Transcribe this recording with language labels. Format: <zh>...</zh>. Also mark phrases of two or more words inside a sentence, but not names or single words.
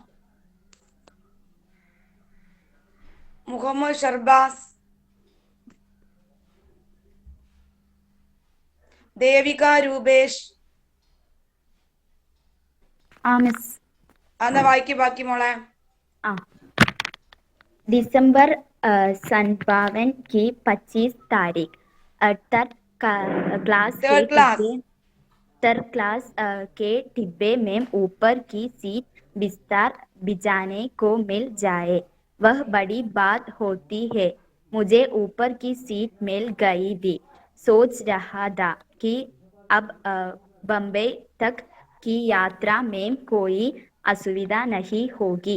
<ml>മുഹമ്മദ് ഷർബാസ്. ദേവിക രൂപേഷ്. मिस। എന്നാ വായിക്ക് ബാക്കി മോളെ.</ml> <hi>दिसंबर सन 52 की 25 तारीख</hi> <en>third class</en> <hi>के</hi> <en>third class.</en> <hi>डिब्बे</hi> <en>third class</en> <hi>के डिब्बे में ऊपर की सीट बिस्तर बिछाने को मिल जाए वह बड़ी बात होती है। मुझे ऊपर की सीट मिल गई थी। सोच रहा था कि अब बम्बई तक की यात्रा में कोई असुविधा नहीं होगी।</hi>